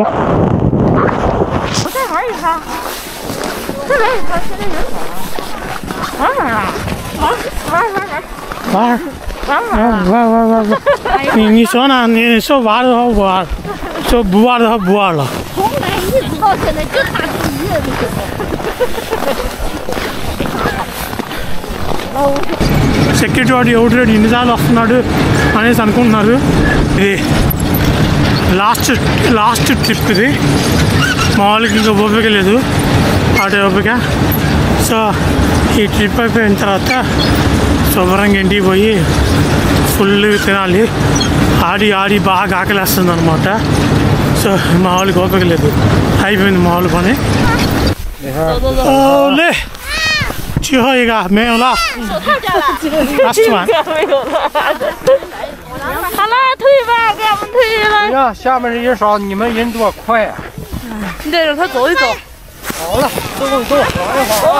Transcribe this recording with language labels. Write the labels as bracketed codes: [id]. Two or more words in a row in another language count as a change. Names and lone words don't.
[zh] 我再玩一盘，再玩一盘，现在人少了。玩啊！玩！你说呢？你说玩的话玩，说不玩的话不玩了。从来一直到现在就打第一了， [te] సెక్యూరిటీ వాడు ఎవరు ఎన్నిసార్లు వస్తున్నాడు అనేసి అనుకుంటున్నారు ఇది [en] last trip [te] ఇది మామూలుగా ఇంకా ఓపిక లేదు ఆడే ఓపిక సో ఈ ట్రిప్ అయిపోయిన తర్వాత శుభ్రంగా ఇంటికి పోయి ఫుల్ తినాలి ఆడి బాగా ఆకలేస్తుంది అనమాట సో మామూలుగా ఓపిక లేదు అయిపోయింది మామూలు పని [zh] 最后一个没有了， [en] last one。 [zh] 没有了。好了，退吧，给俺们退了。哎呀，下面人少，你们人多快呀！你得让他走一走。好了，走，晃一晃啊！